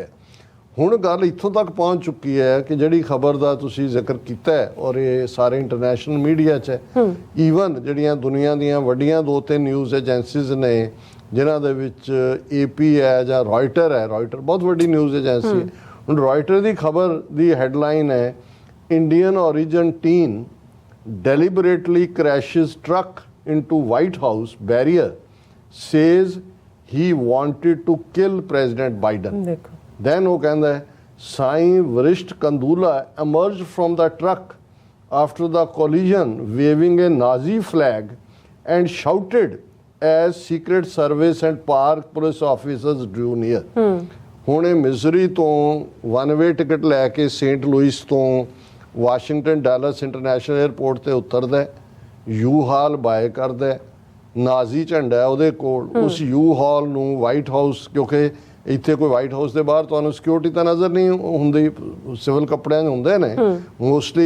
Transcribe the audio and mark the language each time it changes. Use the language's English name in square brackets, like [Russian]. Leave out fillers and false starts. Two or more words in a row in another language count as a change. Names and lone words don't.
[Punjabi] ਹੁਣ ਗੱਲ ਇੱਥੋਂ ਤੱਕ ਪਹੁੰਚ ਚੁੱਕੀ ਹੈ ਕਿ ਜਿਹੜੀ ਖਬਰ ਦਾ ਤੁਸੀਂ ਜ਼ਿਕਰ ਕੀਤਾ ਹੈ ਔਰ ਇਹ ਸਾਰੇ [English] international media [Punjabi] 'ਚ ਹੈ, ਈਵਨ ਜਿਹੜੀਆਂ ਦੁਨੀਆ ਦੀਆਂ ਵੱਡੀਆਂ 2-3 [English] news agencies [Punjabi] ਨੇ ਜਿਨ੍ਹਾਂ ਦੇ ਵਿੱਚ AP ਹੈ ਜਾਂ ਰॉयटर ਹੈ, ਰॉयटर ਬਹੁਤ ਵੱਡੀ [English] news agency [Punjabi] ਹੈ। ਹੁਣ ਰॉयटर ਦੀ ਖਬਰ ਦੀ ਹੈਡਲਾਈਨ ਹੈ, [English] ਇੰਡੀਅਨ origin teen deliberately crashes truck into White House barrier, says he wanted to kill President Biden. Then [Punjabi] ਉਹ ਕਹਿੰਦਾ ਹੈ, [English] ਸਾਈਂ ਵਰਿਸ਼ਟ ਕੰਦੂਲਾ emerged from the truck after the collision waving a Nazi flag and shouted as Secret Service and Park police officers drew near. [Punjabi] ਹੁਣ ਇਹ ਮਿਜ਼ਰੀ ਤੋਂ [English] 1-way ticket [Punjabi] ਲੈ ਕੇ ਸੇਂਟ ਲੂਇਸ ਤੋਂ ਵਾਸ਼ਿੰਗਟਨ ਡੈਲਸ ਇੰਟਰਨੈਸ਼ਨਲ 에ਅਰਪੋਰਟ ਤੇ ਉਤਰਦਾ, ਯੂ ਹਾਲ ਬਾਏ ਕਰਦਾ, ਨਾਜ਼ੀ ਝੰਡਾ ਉਹਦੇ ਕੋਲ, ਉਸ ਯੂ ਹਾਲ ਨੂੰ ਵਾਈਟ ਹਾਊਸ, ਕਿਉਂਕਿ ਇੱਥੇ ਕੋਈ ਵਾਈਟ ਹਾਊਸ ਦੇ ਬਾਹਰ ਤੁਹਾਨੂੰ ਸਿਕਿਉਰਿਟੀ ਤਾਂ ਨਜ਼ਰ ਨਹੀਂ ਹੁੰਦੀ, ਸਿਵਲ ਕੱਪੜਿਆਂ 'ਚ ਹੁੰਦੇ ਨੇ ਮੋਸਟਲੀ।